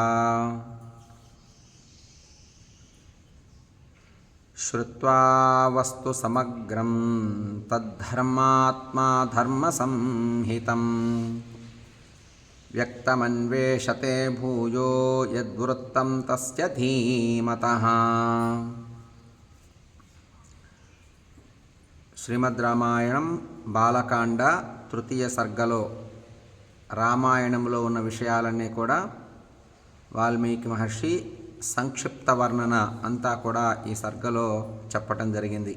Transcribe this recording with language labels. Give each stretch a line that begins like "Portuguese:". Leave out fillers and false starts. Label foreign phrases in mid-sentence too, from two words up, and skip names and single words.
Sanskrit: श्रुत्वा वस्तु समग्रं तद्धर्मात्मा धर्मसंहितं व्यक्तमन्वेषते भूयो यद्वृत्तं तस्य धीमतः।
Telugu: శ్రీమద్ రామాయణం బాలకాండ తృతీయ సర్గలో రామాయణంలో ఉన్న విషయాలన్నీ కూడా వాల్మీకి మహర్షి సంక్షిప్త వర్ణన అంతా కూడా ఈ సర్గలో చెప్పటం జరిగింది.